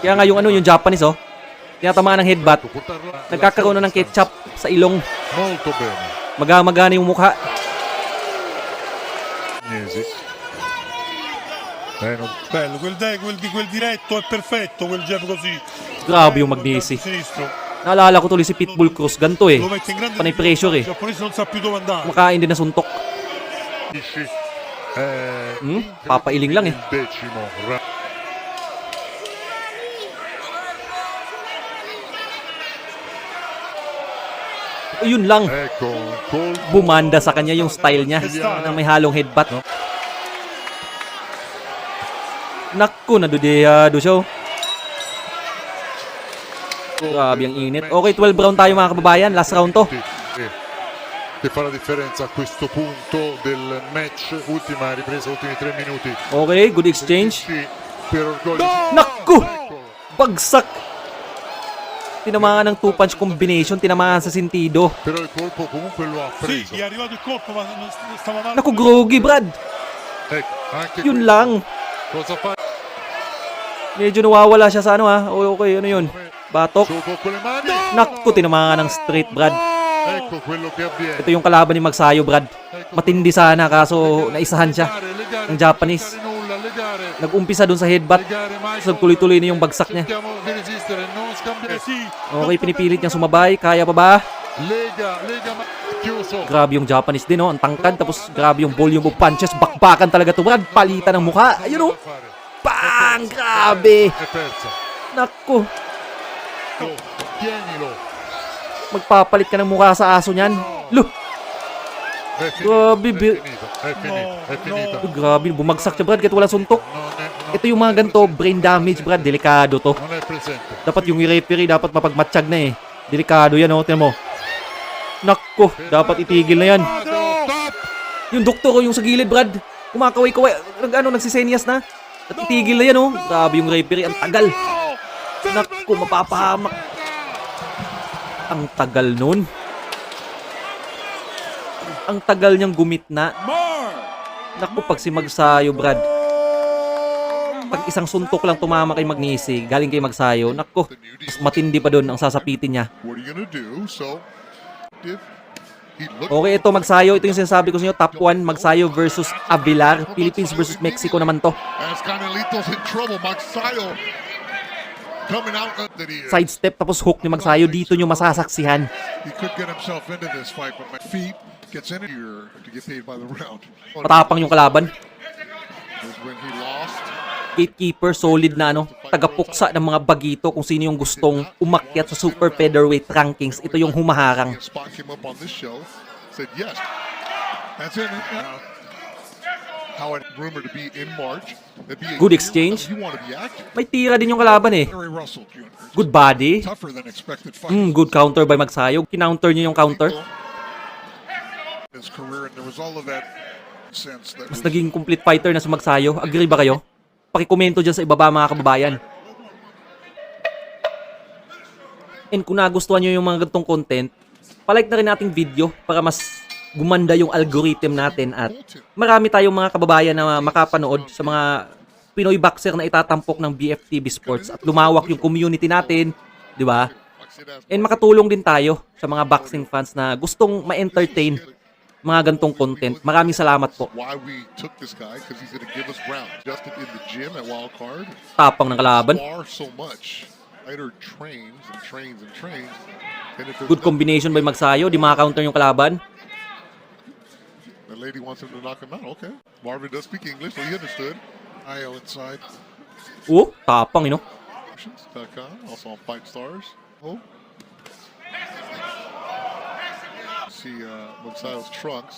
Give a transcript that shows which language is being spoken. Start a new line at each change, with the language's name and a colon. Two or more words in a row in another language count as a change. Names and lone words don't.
Filipino: Kaya nga yung ano, yung Japanese, oh. Tinatamaan ng headbutt.
Italian: Portarla-
Filipino: Nagkakaroon na ng ketchup sa ilong.
Italian: molto bene
Filipino: Maga-magana yung mukha.
Italian: Agnesi. Non Bello, quel diretto è perfetto, quel jab così.
Filipino: Grabe yung Magnesi.
Italian: Sinistro.
Filipino: Naalala ko tuloy si Pitbull Cruz. Ganto eh.
Italian: Lo mette in grande
Filipino: Panay pressure eh.
Italian: Il giapponese non sa più dove andare.
Filipino: Makain din na suntok.
Italian: capisci?
Filipino: Papailing lang eh.
Italian: Il decimo round.
Filipino: Yun lang.
Italian: Ecco un colpo
Filipino: Bumanda sa kanya yung style niya. Na may halong headbutt. Naku, nadudehado siya. Oh. Grabe ang init. Okay, 12 round tayo, mga kababayan.
English: Last round
Filipino: to.
Italian: che fa la differenza a questo punto del match. Ultima ripresa, ultimi 3 minuti.
English: Okay, good exchange.
Italian: Sì, per orgoglio.
Filipino: Naku!
Italian: Eccolo.
Filipino: Bagsak! Tinamaan ng 2-punch combination. Tinamaan sa sentido.
Italian: Però il colpo comunque lo ha Sì, preso. gli è arrivato il colpo, ma non stava male.
Filipino: Naku, groggy, Brad.
Italian: Ecco, anche
Filipino: Yun
Italian: questo.
Filipino: lang.
Italian: Cosa fa?
Filipino: Medyo nawawala siya sa ano, ha. Okay, ano yun? Batok.
Italian: Su con quelle mani.
Filipino: Naku, tinamaan ng straight, Brad.
Italian: Ecco quello che avviene.
Filipino: Ito yung kalaban ni Magsayo, Brad. Matindi sana, kaso naisahan siya.
Italian: Legare,
Filipino: Ng Japanese.
Italian: legare nulla, legare,
Filipino: Nag-umpisa dun sa headbutt.
Italian: legare, Michael.
Filipino: So, tuloy-tuloy na yung bagsak niya.
Italian: Cerchiamo di resistere, non scambiare. Sì.
Filipino: Okay, pinipilit niyang sumabay. Kaya pa ba?
Italian: Lega, ma chiuso.
Filipino: Grabe yung Japanese din, oh. Ang tangkad. Tapos grabe yung
English: volume of punches.
Filipino: Bakbakan talaga to, Brad. Palitan ng mukha. Ayun, oh. Bang! Grabe!
Italian: È persa.
Filipino: Naku.
Italian: Tienilo.
Filipino: Magpapalit ka ng mukha sa aso niyan. Loh!
Italian: È finito.
Filipino: Grabe,
Italian: È finito. È finita.
Filipino: Grabe, bumagsak siya, Brad. Kahit walang suntok.
Italian: Non
Filipino: Ito yung mga ganito,
English: brain damage,
Filipino: Brad. Delikado to.
Italian: è presente.
Filipino: Dapat yung referee dapat mapagmatsyag na eh. Delikado yan, oh. Tingnan mo. Nakko, dapat itigil na yan. Stop. Yung doktor ko yung sa gilid, Brad. Kumakaway-kaway. Nagsisenyas na. At itigil na yan, oh. Grabe yung referee. Ang tagal. Nakko, mapapahamak. Ang tagal nun. Ang tagal niyang gumitna. Nakko, pag si Magsayo, Brad. Pag isang suntok lang tumama kay Magnisi, galing kay Magsayo, nakko, mas matindi pa doon ang sasapitin niya.
English: What are you gonna do? So, if he looks
Filipino: Okay, ito Magsayo. Ito yung sinasabi ko sa inyo. Top 1, Magsayo versus Avilar. Philippines versus Mexico naman to.
English: as Canelitos in trouble, Magsayo coming out that he
Filipino: Sidestep tapos hook ni Magsayo. Dito nyo masasaksihan.
English: could get himself into this fight with my feet. gets in here to get paid by the round.
Filipino: Matapang yung kalaban.
English: Was when he lost.
Filipino: Gatekeeper, solid na tagapuksa ng mga bagito kung sino yung gustong umakyat sa
English: super featherweight rankings.
Filipino: Ito yung humaharang.
English: A spot came up on this show. Said yes. That's it. How it rumored to be in March. That'd be a Good year exchange. You want to be active.
Filipino: May tira din yung kalaban eh.
English: Gary Russell Jr. Good body. Tougher than expected fight. Good counter by Magsayog.
Filipino: Kinounter niyo yung counter.
English: His career, and there was all of that sense that
Filipino: Mas
English: was
Filipino: naging complete fighter na si Magsayo. Agree ba kayo? Pakikomento dyan sa ibaba mga kababayan. And kung nagustuhan nyo yung mga ganitong content, palike na rin nating video para mas gumanda yung algorithm natin at marami tayong mga kababayan na makapanood sa mga Pinoy boxer na itatampok ng BFTV Sports at lumawak yung community natin, di ba? And makatulong din tayo sa mga
English: boxing fans
Filipino: na gustong ma-entertain mga gantong content. Maraming salamat po.
English: why we took this guy, because he's going to give us rounds. Justin in the gym at Wild Card.
Filipino: Tapang ng kalaban.
English: Spar so much. Fighter trains and trains and trains. And if there's Good combination by Magsayo.
Filipino: Di maka-counter yung kalaban.
English: the lady wants him to knock him out, okay. Marvin does speak English, so he understood. IO inside.
Filipino: Oh, tapang,
English: you know. .com, also on Fight Stars. Oh. See Magsayo's trunks.